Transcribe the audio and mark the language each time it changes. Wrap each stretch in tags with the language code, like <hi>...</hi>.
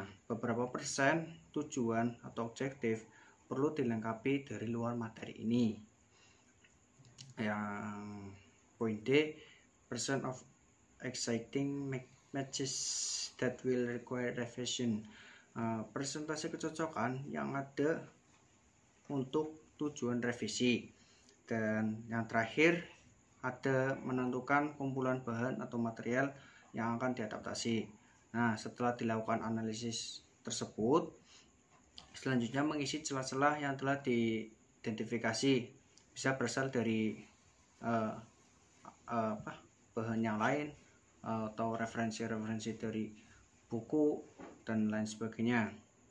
<id>Beberapa persen tujuan atau objektif perlu dilengkapi dari luar materi ini. Yang poin D,</id> <en>percent of exciting matches that will require revision.</en> <id>Persentase kecocokan yang ada untuk tujuan revisi. Dan yang terakhir ada menentukan kumpulan bahan atau material yang akan diadaptasi. Nah, setelah dilakukan analisis tersebut, selanjutnya mengisi celah-celah yang telah diidentifikasi, bisa berasal dari bahan yang lain atau referensi-referensi dari buku dan lain sebagainya.</id>